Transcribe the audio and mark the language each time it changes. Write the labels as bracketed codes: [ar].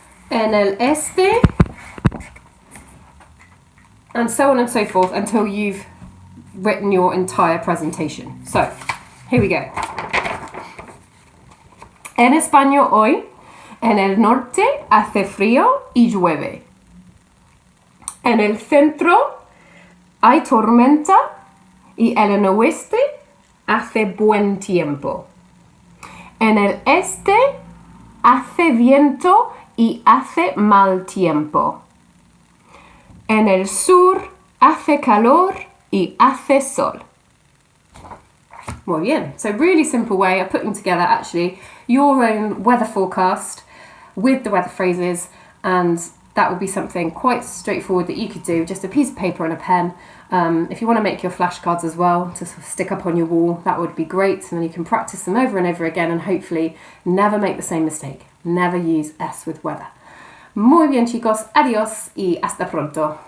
[es] En el este, [en] and so on and so forth until you've written your entire presentation. So, here we go. [es] En España hoy, en el norte hace frío y llueve. En el centro hay tormenta y en el oeste hace buen tiempo. En el este hace viento y hace mal tiempo. En el sur hace calor y hace sol. Muy bien. [en] So really simple way of putting together actually your own weather forecast with the weather phrases, and that would be something quite straightforward that you could do, just a piece of paper and a pen. If you want to make your flashcards as well to sort of stick up on your wall, that would be great, and then you can practice them over and over again and hopefully never make the same mistake. Never use S with weather. [es] Muy bien, chicos. Adiós y hasta pronto.